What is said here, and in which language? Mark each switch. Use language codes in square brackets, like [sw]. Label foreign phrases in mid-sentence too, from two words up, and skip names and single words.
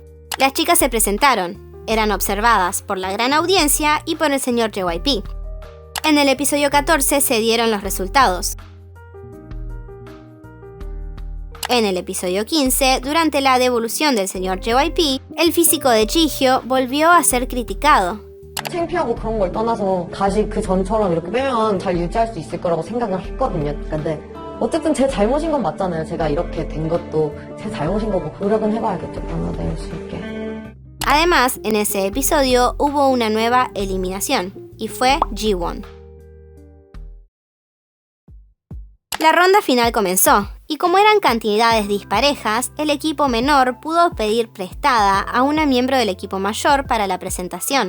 [es] Las chicas se presentaron, eran observadas por la gran audiencia y por el señor JYP. En el episodio 14 se dieron los resultados. En el episodio 15, durante la devolución del señor JYP, el físico de Jihyo volvió a ser criticado. [ko] 창피하고 그런 걸 떠나서 다시 그 전처럼 이렇게 빼면 잘 유지할 수 있을 거라고 생각을 했거든요. 근데 어쨌든 제 잘못인 건 맞잖아요. 제가 이렇게 된 것도 제 잘못인 거고 노력은 해봐야겠죠. 변화될 수 있게. [es] Además, en ese episodio hubo una nueva eliminación, y fue Jiwon. La ronda final comenzó, y como eran cantidades disparejas, el equipo menor pudo pedir prestada a una miembro del equipo mayor para la presentación.